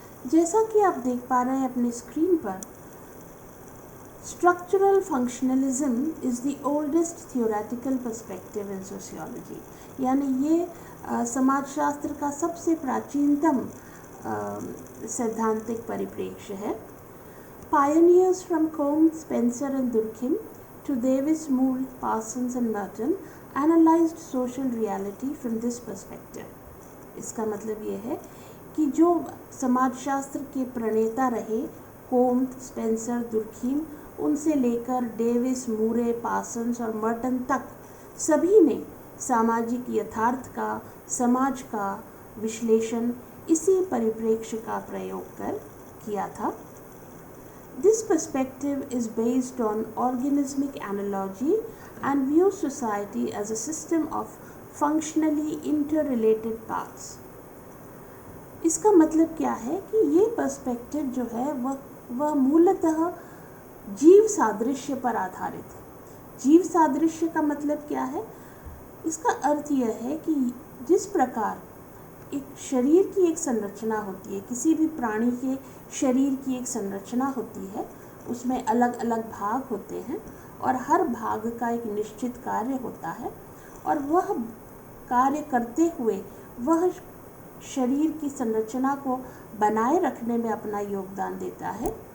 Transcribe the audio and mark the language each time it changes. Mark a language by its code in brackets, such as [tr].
[hi] जैसा कि आप देख पा रहे हैं अपनी स्क्रीन पर, [en] structural functionalism is the oldest theoretical perspective in sociology, [hi] यानी ये समाजशास्त्र का सबसे प्राचीनतम सैद्धांतिक परिप्रेक्ष्य है। [en] Pioneers from Combe, Spencer and Durkheim to Davis, Moore, Parsons and Merton analyzed social reality from this perspective। [hi] इसका मतलब ये है कि जो समाजशास्त्र के प्रणेता रहे कोम्ब, स्पेंसर, दुर्खीम, उनसे लेकर डेविस, मूरे, पार्सन्स और मर्टन तक सभी ने सामाजिक यथार्थ का, समाज का विश्लेषण इसी परिप्रेक्ष्य का प्रयोग कर किया था। [en] This perspective is based on organismic analogy and views society as a system of functionally interrelated parts। [hi] इसका मतलब क्या है कि ये पर्सपेक्टिव जो है वह मूलतः जीव सादृश्य पर आधारित है। जीव सादृश्य का मतलब क्या है? इसका अर्थ यह है कि जिस प्रकार एक शरीर की एक संरचना होती है, किसी भी प्राणी के शरीर की एक संरचना होती है, उसमें अलग अलग भाग होते हैं और हर भाग का एक निश्चित कार्य होता है और वह कार्य करते हुए वह शरीर की संरचना को बनाए रखने में अपना योगदान देता है।